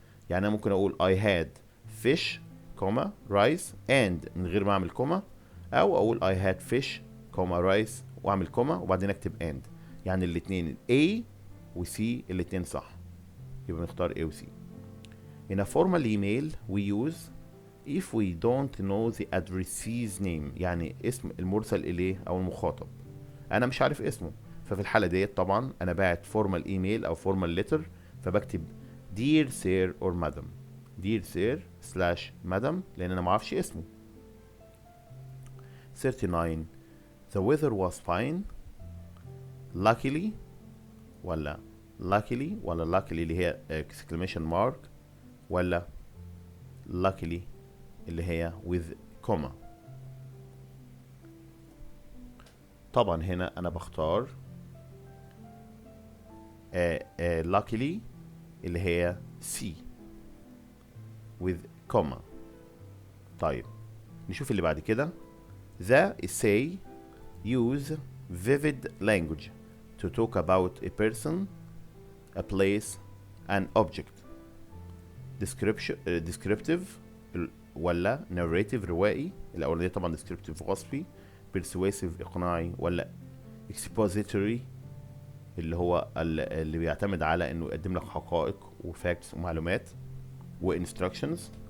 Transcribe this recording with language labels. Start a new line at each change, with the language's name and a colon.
Arabic: يعني انا ممكن اقول
English: I had fish, comma, rice and
Arabic: من غير ما اعمل كوما، او اقول
English: I had fish, comma, rice
Arabic: واعمل كوما وبعدين اكتب and. يعني الاتنين A و C الاتنين صح، يبقى نختار A و C.
English: In a formal email we use if we don't know the addressee's name.
Arabic: يعني اسم المرسل اليه او المخاطب انا مش عارف اسمه، ففي الحالة ديت طبعا انا باعت formal email او formal letter، فبكتب
English: dear sir or madam. dear sir / madam
Arabic: لان انا معرفش اسمه.
English: 39 the weather was fine luckily ولا luckily اللي هي exclamation mark ولا luckily اللي هي with comma.
Arabic: طبعا هنا انا بختار luckily اللي هي C with comma. طيب نشوف اللي بعد كده.
English: the essay use vivid language to talk about a person, a place, an object.
Arabic: descriptive ولا narrative روائي، الأولانية طبعا descriptive وصفي، persuasive إقناعي، ولا expository اللي هو اللي بيعتمد على انه يقدم لك حقائق وفاكتس ومعلومات وinstructions.